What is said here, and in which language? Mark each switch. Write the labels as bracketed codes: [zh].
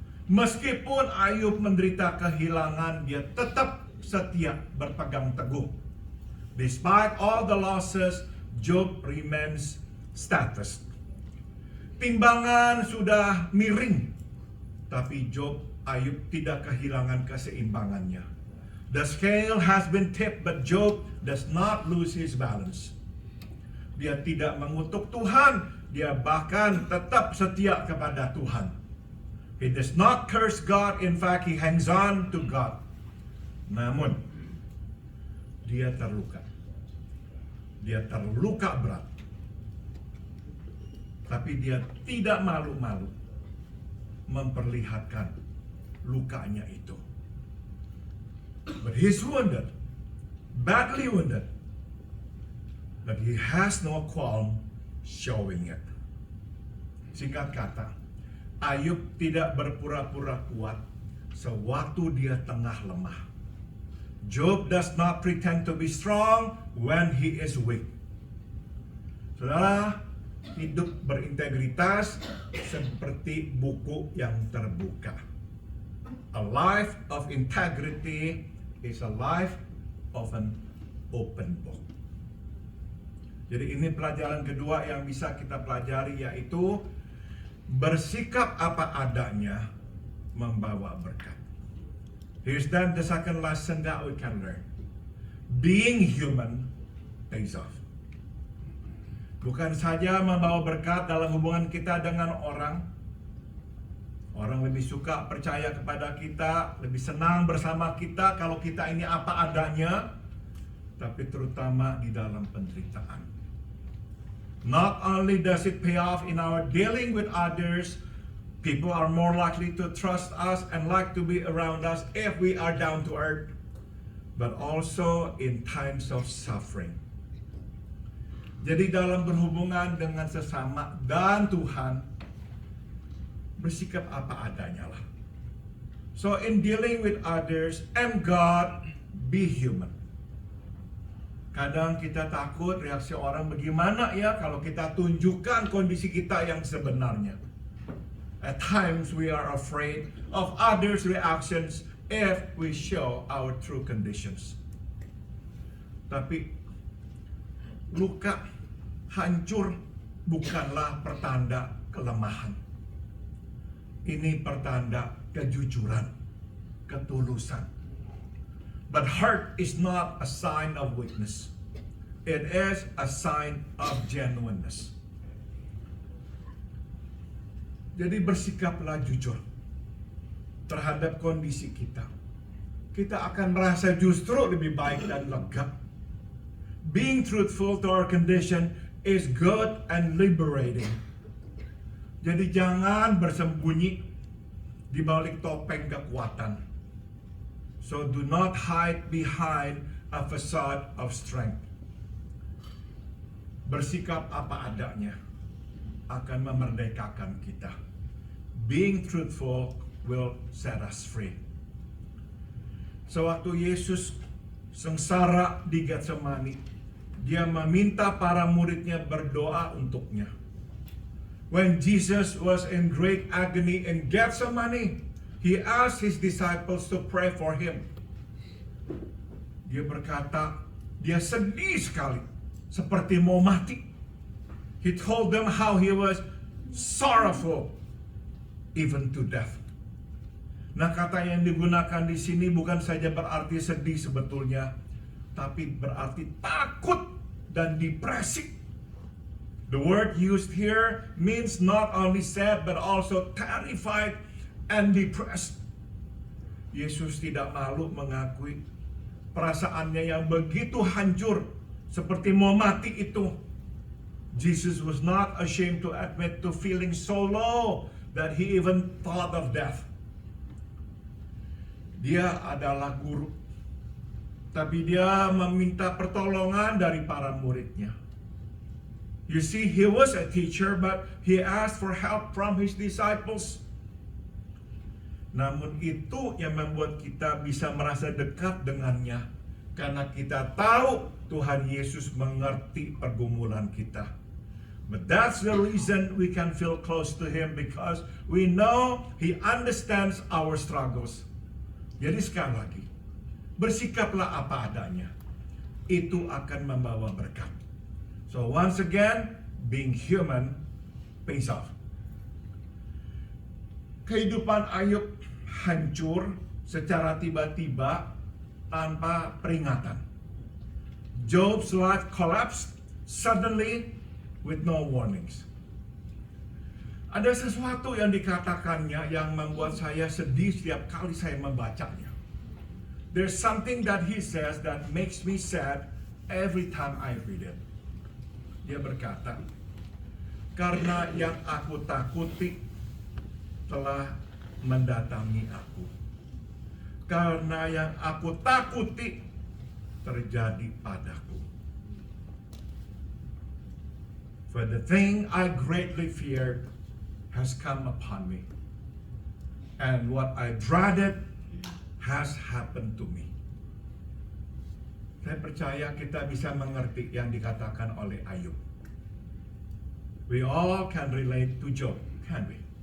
[id] Meskipun Ayub menderita kehilangan, dia tetap setia berpegang teguh. [en] Despite all the losses, Job remains steadfast. [id] Timbangan sudah miring, tapi Ayub tidak kehilangan keseimbangannya. [en] The scale has been tipped, but Job does not lose his balance. [id] Dia tidak mengutuk Tuhan, dia bahkan tetap setia kepada Tuhan. [en] He does not curse God, in fact he hangs on to God. [id] Namun, dia terluka. Dia terluka berat. Tapi dia tidak malu-malu memperlihatkan lukanya itu. [en] But he's wounded, badly wounded. But he has no qualm showing it. [id] Singkat kata, Ayub tidak berpura-pura kuat sewaktu dia tengah lemah. [en] Job does not pretend to be strong when he is weak. [id] Saudara, hidup berintegritas seperti buku yang terbuka. [en] A life of integrity is a life of an open book. [id] Jadi ini pelajaran kedua yang bisa kita pelajari, yaitu bersikap apa adanya membawa berkat. [en] Here's then the second lesson that we can learn. Being human pays off. [id] Bukan saja membawa berkat dalam hubungan kita dengan orang. Orang lebih suka percaya kepada kita, lebih senang bersama kita kalau kita ini apa adanya. Tapi terutama di dalam penderitaan. [en] Not only does it pay off in our dealing with others, people are more likely to trust us and like to be around us if we are down to earth, but also in times of suffering. [id] Jadi dalam berhubungan dengan sesama dan Tuhan, bersikap apa adanya lah. [en] So in dealing with others and God, be human. [id] Kadang kita takut reaksi orang bagaimana ya kalau kita tunjukkan kondisi kita yang sebenarnya. [en] At times we are afraid of others' reactions if we show our true conditions. [id] Tapi luka, hancur bukanlah pertanda kelemahan. Ini pertanda kejujuran, ketulusan. [en] But hurt is not a sign of weakness. It is a sign of genuineness. [id] Jadi bersikaplah jujur terhadap kondisi kita. Kita akan merasa justru lebih baik dan lega. [en] Being truthful to our condition is good and liberating. [id] Jadi jangan bersembunyi di balik topeng kekuatan. [en] So do not hide behind a facade of strength. [id] Bersikap apa adanya akan memerdekakan kita. [en] Being truthful will set us free. [id] Sewaktu Yesus sengsara di Getsemani, dia meminta para muridnya berdoa untuknya. [en] When Jesus was in great agony in Gethsemane, he asked his disciples to pray for him. [id] Dia berkata, dia sedih sekali, seperti mau mati. [en] He told them how he was sorrowful, even to death. [id] Nah, kata yang digunakan di sini bukan saja berarti sedih sebetulnya, tapi berarti takut dan depresi. [en] The word used here means not only sad but also terrified and depressed. [id] Yesus tidak malu mengakui perasaannya yang begitu hancur seperti mau mati itu. [en] Jesus was not ashamed to admit to feeling so low that he even thought of death. [id] Dia adalah guru, tapi dia meminta pertolongan dari para muridnya. [en] You see, he was a teacher, but he asked for help from his disciples. [id] Namun itu yang membuat kita bisa merasa dekat dengannya, karena kita tahu Tuhan Yesus mengerti pergumulan kita. [en] But that's the reason we can feel close to him, because we know he understands our struggles. [id] Jadi sekali lagi, bersikaplah apa adanya. Itu akan membawa berkat. [en] So once again, being human pays off. [id] Kehidupan Ayub hancur secara tiba-tiba tanpa peringatan. [en] Job's life collapsed suddenly with no warnings. [id] Ada sesuatu yang dikatakannya yang membuat saya sedih setiap kali saya membacanya. [en] There's something that he says that makes me sad every time I read it. [id] Dia berkata, karena yang aku takuti telah mendatangi aku. Karena yang aku takuti terjadi padaku. [en] For the thing I greatly feared has come upon me, and what I dreaded has happened to me. [id] Saya percaya kita bisa mengerti yang dikatakan oleh Ayub. [en] We all can relate to Job, can we?